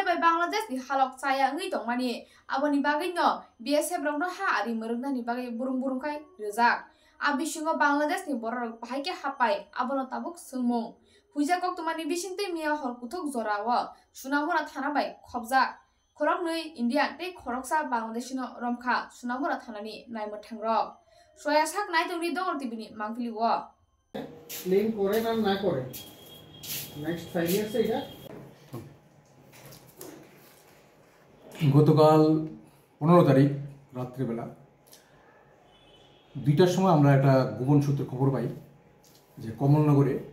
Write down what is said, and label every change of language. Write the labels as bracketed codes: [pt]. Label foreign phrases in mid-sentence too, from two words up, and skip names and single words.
[trp] by Bangladesh ni halok chaya ngi tongmani aboni bagai no BSF rok no ha ari murungna ni bagai burung kai rejak abisingo Bangladesh ni borok bahaike hapai abono tabuk sungmung huija kok tumani bisingte miya hor kuthok jorawo Sunamura thana bai khobjak khorok nei India tei khoroksa Bangladesh no romkha Sunamura thanani naimotthang rok soya sak nai tongni dongor tibini mangpili wo [bn] লিঙ্ক করে না করে [en] next 5 years [bn] এটা গতকাল 15 তারিখ রাত্রিবেলা 2টার সময় আমরা একটা গোপন সূত্রে খবর পাই যে কমলনগরে